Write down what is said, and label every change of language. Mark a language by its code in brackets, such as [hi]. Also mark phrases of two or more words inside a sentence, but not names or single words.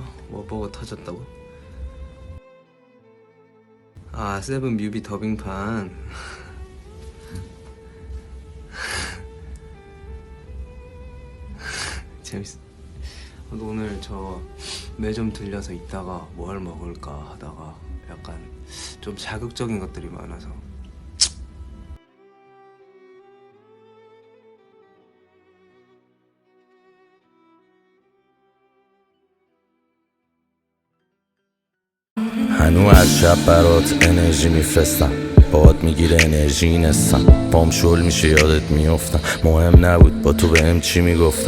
[ko] 뭐 버거 터졌다고? 아, 세븐 뮤비 더빙판. 재밌어. 오늘 저 매점 들려서 있다가 뭘 먹을까 하다가 약간 좀 자극적인 것들이 많아서 [fa] هنو از شب برات انرژی میفرستم، باد میگیره انرژی نستم، پام شل میشه یادت میافتم، مهم نبود با تو بهم چی میگفتم.